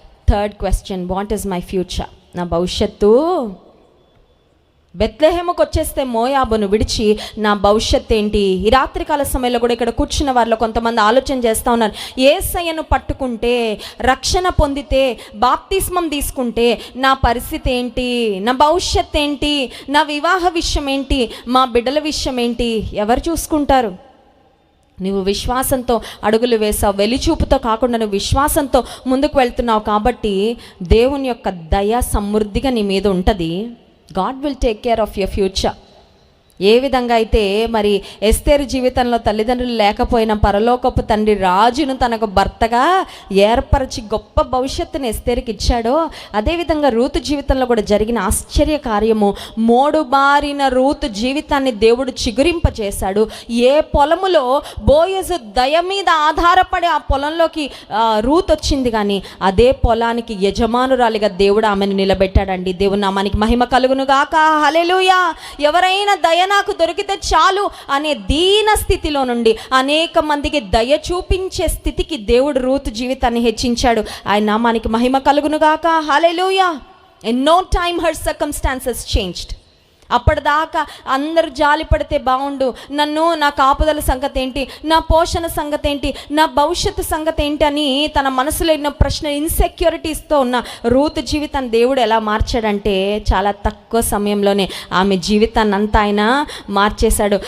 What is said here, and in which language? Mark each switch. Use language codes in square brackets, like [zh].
[en] Third question, what is my future? [te] నా భవిష్యత్తు బెత్లెహేముకు వచ్చేస్తే మోయాబును విడిచి నా భవిష్యత్ ఏంటి? ఈ రాత్రికాల సమయంలో కూడా ఇక్కడ కూర్చున్న వారిలో కొంతమంది ఆలోచన చేస్తూ ఉన్నారు, యేసయ్యను పట్టుకుంటే, రక్షణ పొందితే, బాప్తిస్మం తీసుకుంటే నా పరిస్థితి ఏంటి? నా భవిష్యత్ ఏంటి? నా వివాహ విషయం ఏంటి? మా బిడ్డల విషయం ఏంటి? ఎవరు చూసుకుంటారు? నువ్వు విశ్వాసంతో అడుగులు వేసావు, వెలిచూపుతో కాకుండా నువ్వు విశ్వాసంతో ముందుకు వెళ్తున్నావు కాబట్టి దేవుని యొక్క దయ సమృద్ధిగా నీ మీద ఉంటుంది. [en] God will take care of your future. [te] ఏ విధంగా అయితే మరి ఎస్తేరు జీవితంలో తల్లిదండ్రులు లేకపోయినా పరలోకపు తండ్రి రాజును తనకు భర్తగా ఏర్పరిచి గొప్ప భవిష్యత్తుని ఎస్తేరుకి ఇచ్చాడో, అదేవిధంగా రూతు జీవితంలో కూడా జరిగిన ఆశ్చర్య కార్యము, మోడుబారిన రూతు జీవితాన్ని దేవుడు చిగురింపచేశాడు. ఏ పొలములో బోయజు దయ మీద ఆధారపడి ఆ పొలంలోకి రూతు వచ్చింది, కానీ అదే పొలానికి యజమానురాలిగా దేవుడు ఆమెను నిలబెట్టాడండి. దేవుని నామానికి మహిమ కలుగును గాక. హల్లెలూయా. ఎవరైనా దయ నాకు దొరికితే చాలు అనే దీన స్థితిలో నుండి అనేక మందికి దయ చూపించే స్థితికి దేవుడు రూతు జీవితాన్ని హెచ్చించాడు. ఆయన నామానికి మహిమ కలుగును గాక. హల్లెలూయా. [en] In no time her circumstances changed. [te] అప్పటిదాకా అందరూ జాలి పడితే బాగుండు, నన్ను, నా కాపుదల సంగతి ఏంటి, నా పోషణ సంగతి ఏంటి, నా భవిష్యత్తు సంగతి ఏంటి అని తన మనసులో ఉన్న ప్రశ్న, ఇన్సెక్యూరిటీస్తో ఉన్న రూతు జీవితాన్ని దేవుడు ఎలా మార్చాడంటే చాలా తక్కువ సమయంలోనే ఆమె జీవితాన్ని అంతా ఆయన మార్చేశాడు.